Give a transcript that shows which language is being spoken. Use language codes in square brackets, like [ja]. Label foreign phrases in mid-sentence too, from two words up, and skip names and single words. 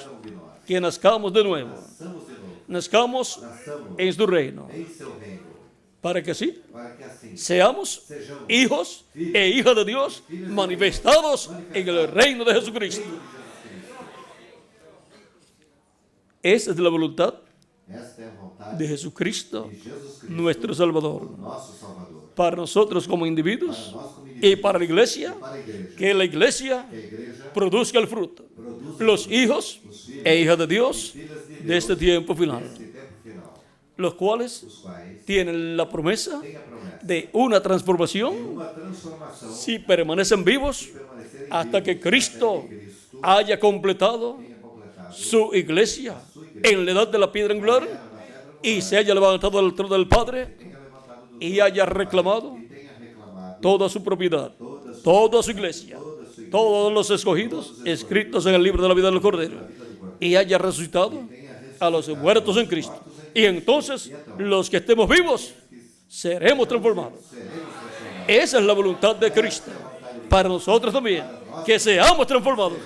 [es] Que nazcamos de nuevo. Nazcamos en su reino. [pt] em seu reino, [es] Para que sí, [pt] para que assim [es] seamos hijos e hijas de Dios manifestados en el reino de Jesucristo. Esa es la voluntad [pt] esta é a vontade [es] de Jesucristo, [pt] de Jesus Cristo, [es] nuestro Salvador. [pt] nosso Salvador, [es] Para nosotros como individuos [pt] nós como [es] y [pt] indivíduos, [es] para la iglesia, [pt] para a igreja, [es] que la iglesia [pt] que a igreja [es] produzca el fruto. [pt] produza [es] Los hijos e hijas de Dios [pt] filhas de de Deus [es] este tiempo final, [pt] neste tempo final, [es] los cuales [pt] os quais [es] tienen la promesa [pt] têm a promessa [es] de una transformación [pt] uma transformação [es] si permanecen vivos [pt] permanecerem [es] hasta que [pt] vivos, Cristo até que Cristo [es] haya completado [pt] tenha completado [es] su iglesia en la edad de la piedra angular y se haya levantado del trono del Padre [pt] tenha levantado do [es] y haya reclamado [pt] e tenha reclamado [es] toda su propiedad, toda su iglesia, todos los escogidos escritos en el libro de la vida del Cordero y haya resucitado a los muertos en Cristo. Y entonces los que estemos vivos seremos transformados. Esa es la voluntad de Cristo para nosotros también, que seamos transformados.